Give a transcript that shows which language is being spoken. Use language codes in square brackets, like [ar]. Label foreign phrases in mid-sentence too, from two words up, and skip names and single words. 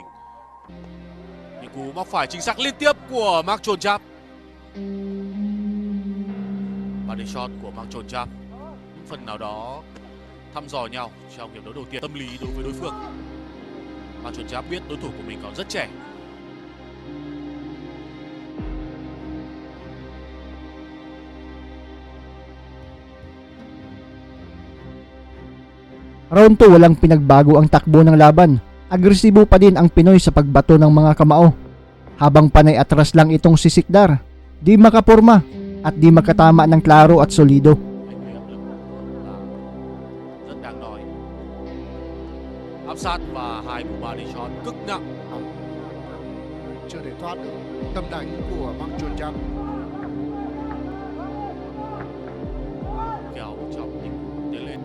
[vi] Những cú móc phải chính xác liên tiếp của Mark Chon Chap. [en] Body shot [vi] của Mark Chon Chap phần nào đó thăm dò nhau trong hiệp đấu đầu tiên. Tâm lý đối với đối phương. Mark Chon Chap biết đối thủ của mình còn rất trẻ. [tl] Round 2 walang pinagbago ang takbo ng laban. Agresibo pa din ang Pinoy sa pagbato ng mga kamao. Habang panay atras lang itong si Sikdar, di makaporma at di makatama ng klaro at solido. [vi] Rất đáng nói. Áp sát và hai cú [en] body shot [vi] cực nặng. Chưa thể thoát được tâm đánh của Mark Chon Chap. Kéo trong những tiến lên.